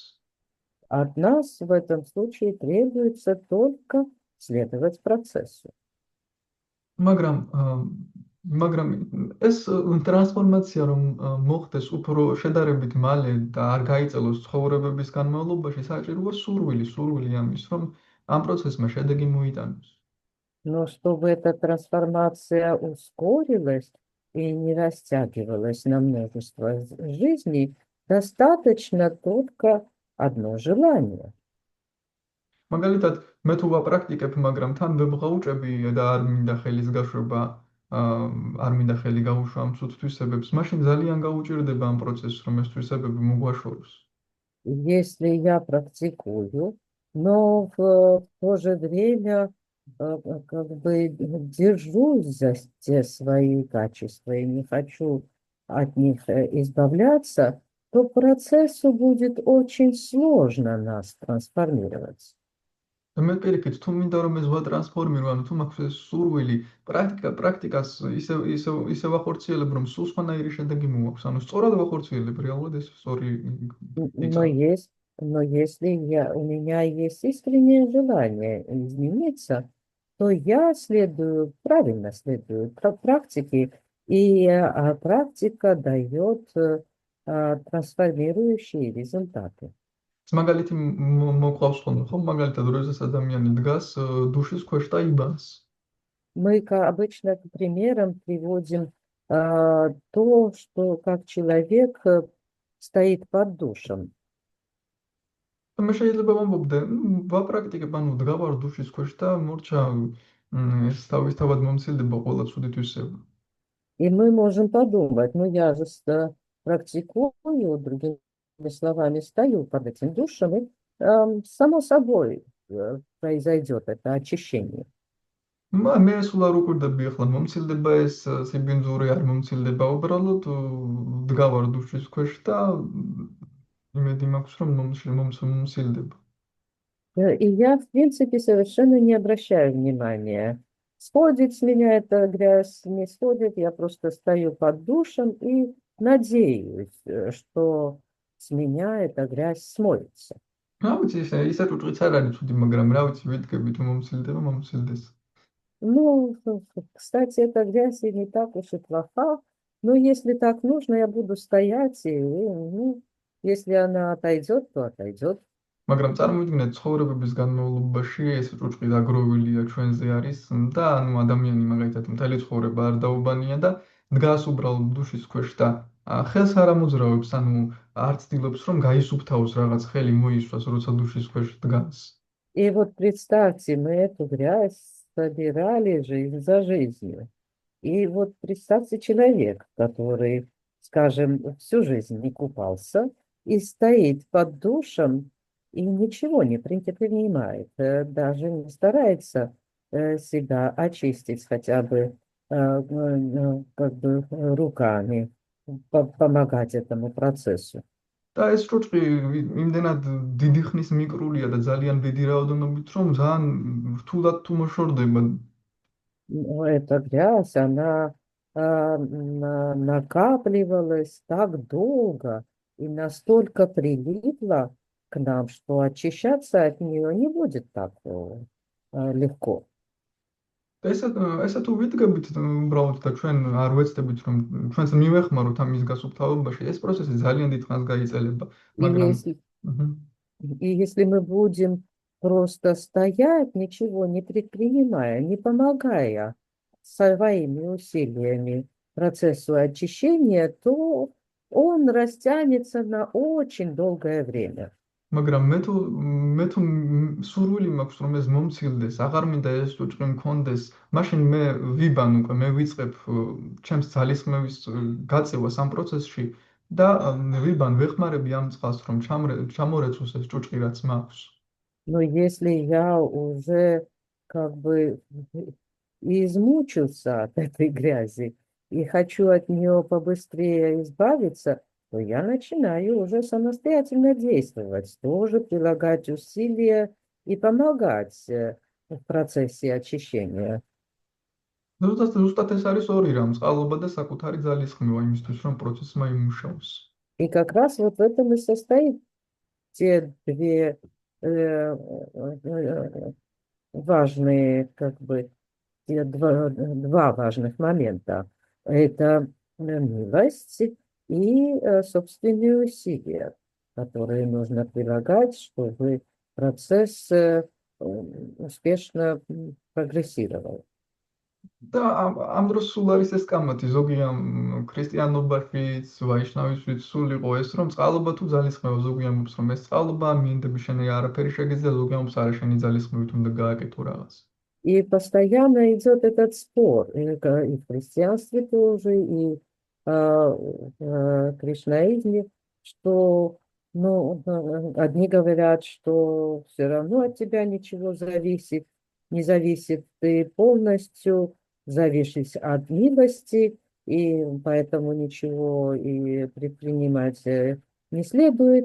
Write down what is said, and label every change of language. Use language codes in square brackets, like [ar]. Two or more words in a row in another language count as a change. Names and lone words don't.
[ru] От нас в этом случае требуется только следовать процессу. [ka] მაგრამ ეს ტრანსფორმაცია რომ მოხდეს უფრო შედარებით მალე და არ გაიწელოს ცხოვრებების განმავლობაში, საჭიროა სურვილი ამის, რომ ამ პროცესმა შედეგი მოიტანოს. [ru] Но чтобы эта трансформация ускорилась и не растягивалась на множество жизней, достаточно только одно желание. [ka] მაგალითად, მე თუ ვაპრაქტიკებ, მაგრამ თან ვებღაუჭები და არ მინდა ხელის გაშვება, არ მინდა ხელი გაუშვა ამ ცუდ თვისებებს, მაშინ ძალიან გაუჭირდება ამ პროცესს, რომ ეს თვისებები მოგვაშოროს. [ru] Если я практикую, но в то же время как бы держусь за те свои качества и не хочу от них избавляться, то процессу будет очень сложно нас трансформировать. [ka] მე პირიქით, თუ მინდა რომ ეს ვატრანსფორმირო, ანუ თუ მაქვს ეს სურვილი, პრაქტიკას ისე ვახორციელებ, რომ სულ სხვანაირი შედეგი მოაქვს. ანუ სწორად ვახორციელებ, реально ეს სწორი [ru] Но если у меня есть искреннее желание измениться, то я правильно следую практике, и практика дает трансформирующие результаты. [ka] მაგალითი მოყავს ხოლმე, ხო? მაგალითად, როდესაც ადამიანი დგას დუშის ქვეშ და იბანს. [ru] Мы обычно примером приводим то, что как человек стоит под душем. [ka] მე შეიძლება ვამბობდე, ვაპრაქტიკებ, ანუ დგავარ დუშის ქვეშ და მორჩა ეს თავისთავად მომცილდება ყველა ცუდი თვისება. [ru] И мы можем подумать, ну я же практикую, другими словами, стою под этим душем, и само собой произойдет это очищение. [ka] მე სულ არ უკვირდები ახლა მომცილდება ეს სიბინძური არ მომცილდება, უბრალოდ დგავარ დუშის ქვეშ და იმედი მაქვს რომ მომცილდება. [ru] И я, в принципе, совершенно не обращаю внимания. Сходит с меня эта грязь, не сходит, я просто стою под душем и надеюсь, что с меня эта грязь смоется. [ka] რა ვიცი, ისე ჭუჭიც არ არის ცუდი, მაგრამ რა ვიცი, ვიდგები თუ მომცილდება, მომცილდეს. [ru] Ну, кстати, эта грязь и не так уж и плоха, но если так нужно, я буду стоять, и, ну, если она отойдет, то отойдет. [ka] მაგრამ წარმოვიდგინეთ ცხოვრებების განმავლობაში ეს ჭუჭყი დაგროვილია ჩვენზე არის და ანუ ადამიანი მაგალითად მთელი ცხოვრება არ დაუბანია და დგას უბრალოდ დუშის ქვეშ და ხელს არ ამოძრავებს, ანუ არ ცდილობს რომ გაისუფთავოს რაღაც ხელი მოისვას, როცა დუშის ქვეშ დგას. [ru] И вот представьте, мы эту грязь собирали жизнь за жизнью. И вот представьте человек, который, скажем, всю жизнь не купался и стоит под душем и ничего не предпринимает, даже не старается себя очистить хотя бы как бы руками, помогать этому процессу. [ka] და ეს ჭუჭყი იმდენად დიდი ხნის მიკრულია და ძალიან დიდი რაოდენობით, რომ ძალიან რთულად თუ მოშორდება. [ru] Ну, эта грязь, она накапливалась так долго и настолько прилипла к нам, что очищаться от нее не будет так легко. [ka] და ესა თუ ვიდგებით უბრალოდ და ჩვენ არ ვეცდებით რომ ჩვენს მივეხმაროთ ამის გასუფთავებაში, ეს პროცესი ძალიან დიდ ხანს გაიწელება, [ru] И [ka] მაგრამ [ru] если, მჰმ. и если мы будем просто стоять, ничего не предпринимая, не помогая своими усилиями процессу очищения, то он растянется на очень долгое время. [ka] მაგრამ მე თუ სურვილი მაქვს რომ ეს მომცილდეს, აღარ მინდა ეს ჭუჭყი მქონდეს, მაშინ მე ვიბან უკვე, მე ვიწყებ ჩემს ძალისხმევის გაწევას ამ პროცესში და ვიბან ვეხმარები ამ წყალს რომ ჩამორეცოს ეს ჭუჭყი რაც მაქვს. [ru] Но если я уже как бы измучился от этой грязи и хочу от нее побыстрее избавиться, то я начинаю уже самостоятельно действовать, тоже прилагать усилия и помогать в процессе очищения. [ka] ზუსტად ეს არის ორი რამ, წყალობა და საკუთარი ძალისხმევა იმისთვის რომ პროცესმა იმუშაოს. [ru] И как раз вот в этом и состоит те две важные, как бы, те два важных момента. Это милость и собственные усилия, которые нужно прилагать, чтобы процесс успешно прогрессировал. [ka] და ამ დროს სულ არის ეს კამათი, ზოგი ამ ქრისტიანობაშიც, ვაიშნავისშიც სულ იყო ეს, რომ წყალობა თუ ძალისხმევა, ზოგი ამბობს, რომ ეს წყალობა მიენდები შენი არაფერი შეგიძლია, ზოგი ამბობს, არა შენი ძალისხმევით უნდა გააკეთო რაღაც. [ru] И постоянно идет этот спор и в христианстве тоже, и в кришнаизме, что ну, одни говорят, что все равно от тебя ничего зависит, не зависит, ты полностью зависишь от милости, и поэтому ничего и предпринимать не следует.